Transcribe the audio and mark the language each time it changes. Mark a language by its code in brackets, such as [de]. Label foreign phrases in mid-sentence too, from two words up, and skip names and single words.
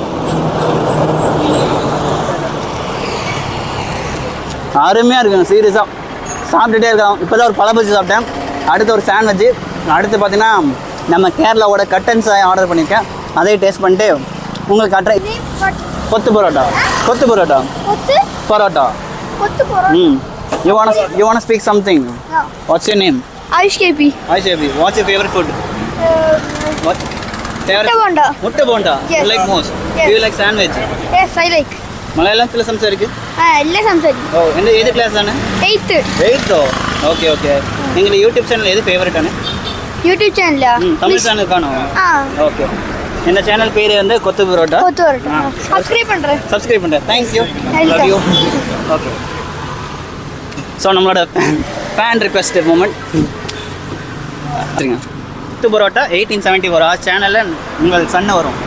[ta] அருமையாக இருக்குங்க. சீரியஸாக சாப்பிட்டுட்டே இருக்கலாம். இப்போ தான் ஒரு பழபஜ்ஜி சாப்பிட்டேன். அடுத்து ஒரு சாண்ட்விட்சு. அடுத்து பார்த்தீங்கன்னா நம்ம கேரளாவோட கட்டன் சாய் ஆர்டர் பண்ணியிருக்கேன். அதையும் டேஸ்ட் பண்ணிட்டு உங்களுக்கு காட்டுறேன். கொத்து பரோட்டா. [en] You wanna speak something? Yeah. What's your name? Ayush KP. What's your favorite food? What? Mutta bonda. Yes. You like most? Yes. Do you like sandwich? Yes, I like. [ml] മലയാളത്തിൽ സംസാരിക്കും. എല്ലാം സംസാരിക്കും. ഓ, ഏത് ക്ലാസ് ആണ്? 8th. ഓക്കെ. നിങ്ങളുടെ [en] YouTube channel [ml] ഏത് ഫേവറേറ്റ് ആണ്? [en] YouTube channel? [ta] தமிழ் சேனல் காணும். ஓகே, இந்த சேனல் பேர் வந்து கொத்து பரோட்டா. சப்ஸ்கிரைப் பண்ணுறேன். தேங்க்யூ. ஓகே, ஸோ நம்மளோட [en] fan request moment [ta] கொத்து பரோட்டா 1874 சேனலில் உங்கள் சன்னு வரும்.